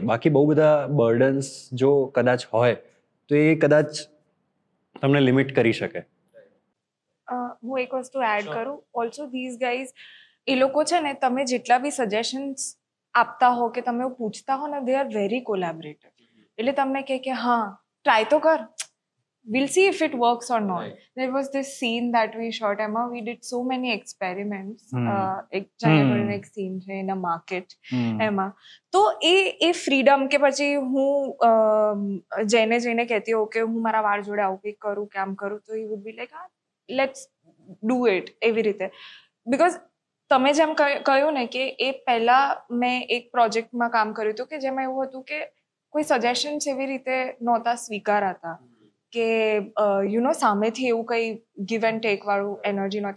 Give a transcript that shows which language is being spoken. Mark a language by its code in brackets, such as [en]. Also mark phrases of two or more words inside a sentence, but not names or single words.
[gu] બાકી બહુ બધા બર્ડન્સ જો કદાચ હોય તો એ કદાચ તમને લિમિટ કરી શકે. હું એક વસ્તુ એડ કરું, [en] also these guys, [gu] એ લોકો છે ને તમે જેટલા બી સજેશન્સ આપતા હો કે તમે પૂછતા હો ને, [en] they are very collaborative. [gu] એટલે તમને કે હા ટ્રાય તો કર, [en] we'll see if it works or not. There was this scene that we shot, Emma, we did so many experiments. [gu] એક જાનેવારીનો એક સીન છે [en] in a market [gu] એમાં, તો એ ફ્રીડમ કે પછી હું જઈને કહેતી હોઉં કે હું મારા વાળ જોડે આવું કંઈક કરું કે આમ કરું, તો [en] he would be like, let's do it, [gu] એવી રીતે. બિકોઝ તમે જેમ કહ્યું ને કે એ પહેલાં મેં એક પ્રોજેક્ટમાં કામ કર્યું હતું કે જેમાં એવું હતું કે કોઈ સજેશન્સ એવી રીતે નહોતા સ્વીકારાતા, કે સામેથી એવું કંઈ [en] give and take [gu] વાળું એનર્જી નહોતી.